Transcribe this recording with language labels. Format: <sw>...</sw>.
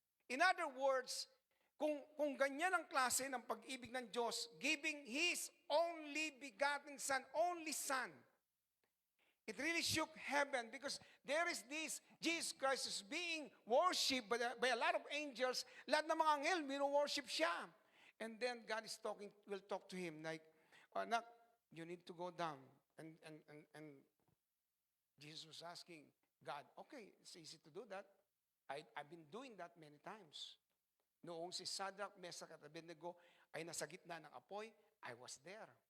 <en>In other words,</en> <tl>kung ganyan ang klase ng pag-ibig ng Diyos,</tl> <en>giving His only begotten Son, only Son, it really shook heaven because there is this, Jesus Christ is being worshipped by a lot of angels.</en> <tl>Lahat ng mga anghel, mino-worship siya.</tl> <en>And then God is will talk to him like, anak, you need to go down. And Jesus was asking God, okay, it's easy to do that. I've been doing that many times.</en> <tl>Noong si Shadrach, Meshach at Abednego ay nasa gitna ng apoy,</tl> <en>I was there.</en>